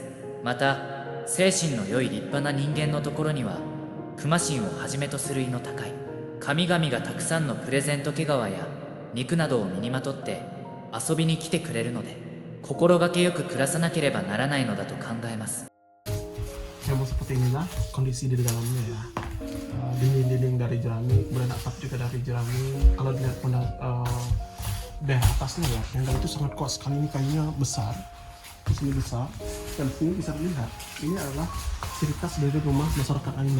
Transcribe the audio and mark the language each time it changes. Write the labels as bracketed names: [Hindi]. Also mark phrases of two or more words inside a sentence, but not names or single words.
[Japanese] また精神の良い立派な人間のところには熊神をはじめとする意の高い神々がたくさんのプレゼント毛皮や肉などを身にまとって遊びに来てくれるので、心がけよく暮らさなければならないのだと考えます。 [Indonesian] Memang seperti inilah kondisi di dalamnya ya. Dinding-dinding dari jerami, kemudian atap juga dari jerami. Kalau dilihat daerah atasnya ya, tenda itu sangat kuat sekali. Ini kayunya besar, di sini besar, dan sini bisa dilihat ini adalah ciri khas dari rumah masyarakat Ainu.